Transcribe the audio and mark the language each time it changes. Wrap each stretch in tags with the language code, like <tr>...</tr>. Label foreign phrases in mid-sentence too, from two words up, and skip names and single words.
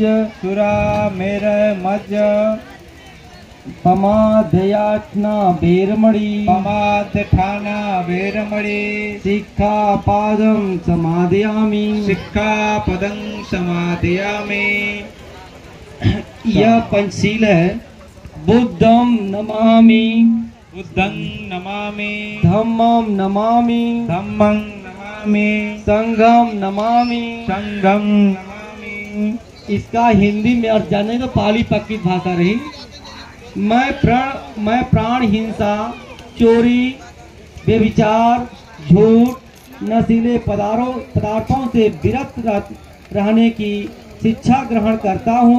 <pi>सुरामेरमज्ज पमादयात्ना वेरमणि पमादठाना वेरमणि सिक्खापदं समादयामि सिक्खापदं समादयामि।</pi> <hi>यह पंचशील है।</hi> <pi>बुद्धं नमामि बुद्धं नमामि धम्मं नमामि धम्मं नमामि संघं नमामि संघं नमामि।</pi> <hi>इसका हिंदी में अर्थ जाने तो पाली पक्की भाषा रही। मैं प्राण हिंसा, चोरी, व्यभिचार, झूठ, नशीले पदार्थों से विरत रहने की शिक्षा ग्रहण करता हूँ।</hi>